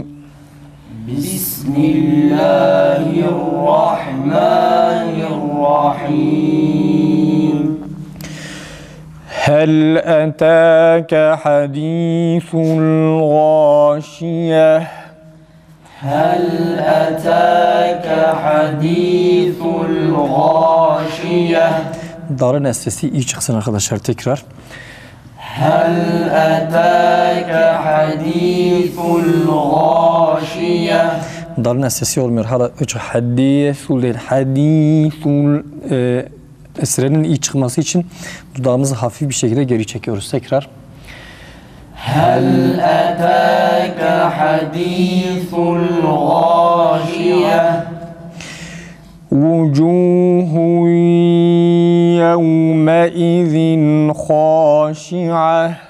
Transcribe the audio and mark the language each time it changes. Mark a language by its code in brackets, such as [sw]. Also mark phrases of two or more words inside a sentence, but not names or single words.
[ar] بسم الله الرحمن الرحيم. هل أتاك حديث الغاشية؟ هل أتاك حديث الغاشية. [tr] Darı nesnesi iyi çıksın arkadaşlar tekrar. [ar] هل أتاك حديث الغاشية. [tr] Darı nesnesi olmuyor. Hala hadisul değil. Hadisul esrenin iyi çıkması için dudağımızı hafif bir şekilde geri çekiyoruz. Tekrar. [ar] هل أتاك حديث الغاشية. وجوه يومئذ خاشعة.